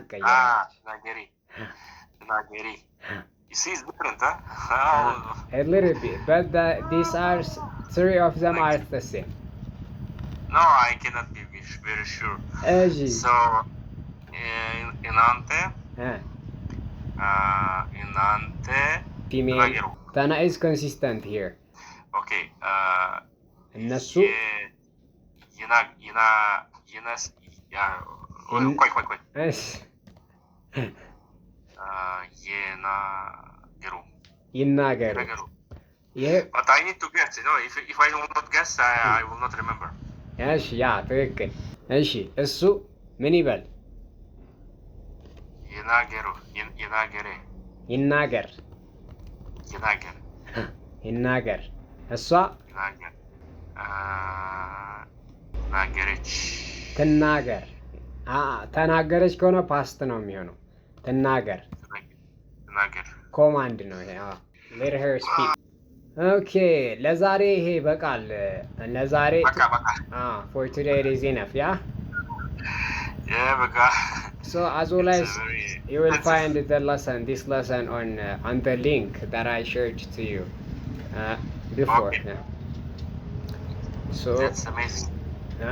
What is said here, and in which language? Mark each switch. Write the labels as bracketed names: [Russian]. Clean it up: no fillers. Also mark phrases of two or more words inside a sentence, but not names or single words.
[English] ትቀየራለች You see, it's different, huh? A little bit, but these are three of them are the same. No, I cannot be very sure. So, inante, female. Tana is consistent here. Okay. [Amharic] እነሱ ይናገሩ. [English] But I need to guess, you know, if I will not guess, I will not remember. [Amharic] እሺ ያ ትክክል። እሺ እሱ ምን ይበል? ይናገር እሷ ትናገር። ተናገረች ከሆነ ፓስት ነው የሚሆነው። ትናገር ኮማንድ ነው ይሄ። [English] let her speak. [Amharic] ኦኬ ለዛሬ ይሄ በቃል ለዛሬ [English] for today it is enough. [Amharic] Yeah በቃ [English] so as always you will find this lesson on the link that I shared to you before. Okay. Yeah. So that's amazing.